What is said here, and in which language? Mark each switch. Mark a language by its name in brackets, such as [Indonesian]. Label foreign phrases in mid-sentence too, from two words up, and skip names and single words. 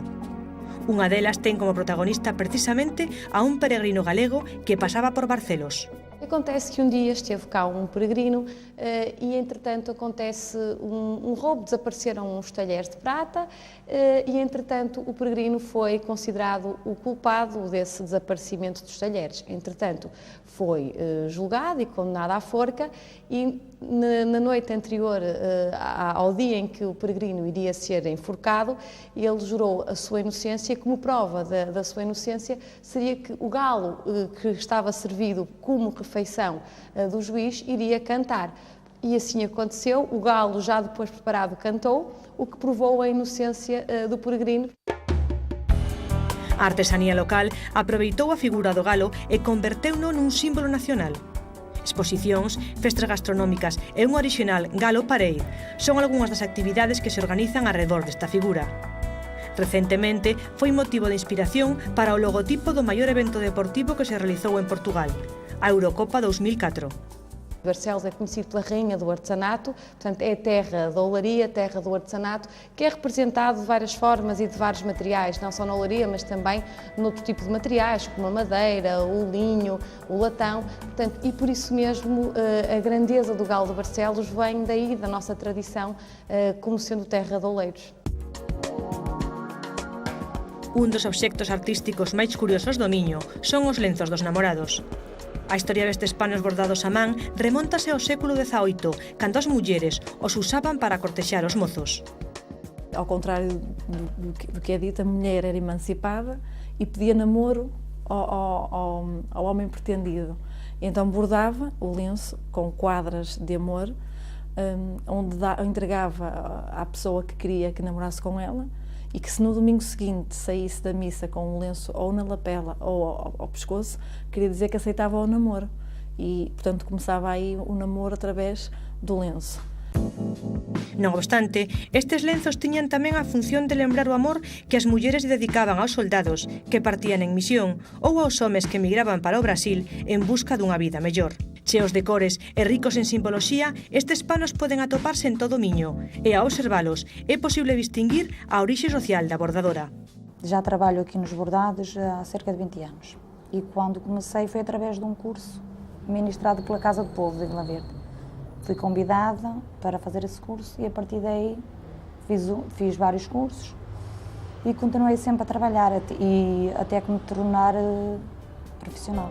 [Galician] Unha delas ten como protagonista precisamente a un peregrino galego que pasaba por Barcelos. [Portuguese] Acontece que um dia esteve cá um peregrino e, entretanto, acontece um roubo, desapareceram uns talheres de prata e, entretanto, o peregrino foi considerado o culpado desse desaparecimento dos talheres. Entretanto, foi julgado e condenado à forca e, na noite anterior ao dia em que o peregrino iria ser enforcado, ele jurou a sua inocência e, como prova da sua inocência, seria que o galo que estava servido como refeição do juiz iria cantar. E assim aconteceu, o galo já depois preparado cantou, o que provou a inocência do peregrino. [Galician] A artesanía local aproveitou a figura do galo e converteu-no nun símbolo nacional. Exposicións, festas gastronómicas e un orixinal Galo Parade son algunhas das actividades que se organizan arredor desta figura. Recentemente foi motivo de inspiración para o logotipo do maior evento deportivo que se realizou en Portugal, a Eurocopa 2004. [Portuguese] Barcelos é conhecido pela rainha do artesanato, portanto é a terra da olaria, a terra do artesanato, que é representado de várias formas e de vários materiais, não só na olaria, mas também noutro tipo de materiais, como a madeira, o linho, o latão, portanto, e por isso mesmo a grandeza do Galo de Barcelos vem daí, da nossa tradição, como sendo terra de oleiros. [Galician] Un dos obxectos artísticos máis curiosos do Miño son os lenzos dos namorados. A historia destes panos bordados a man remóntase ao século XVIII, cando as mulleres os usaban para cortexar os mozos. [Portuguese] Ao contrário do que é dito, a mulher era emancipada e pedia namoro ao homem pretendido. Então bordava o lenço com quadras de amor, onde entregava à pessoa que queria que namorasse com ela, e que se no domingo seguinte saísse da missa com um lenço ou na lapela ou ao pescoço, queria dizer que aceitava o namoro. E, portanto, começava aí o namoro através do lenço. [Galician] Non obstante, estes lenzos tiñan tamén a función de lembrar o amor que as mulleres dedicaban aos soldados que partían en misión ou aos homes que emigraban para o Brasil en busca dunha vida mellor. Cheos de cores e ricos en simboloxía, estes panos poden atoparse en todo o Miño e a observalos é posible distinguir a orixe social da bordadora. [Portuguese] Já trabalho aqui nos bordados há cerca de 20 anos e quando comecei foi através de um curso ministrado pela Casa do Povo de Vila Verde. Fui convidada para fazer esse curso e a partir daí fiz vários cursos e continuei sempre a trabalhar até que me tornar profissional.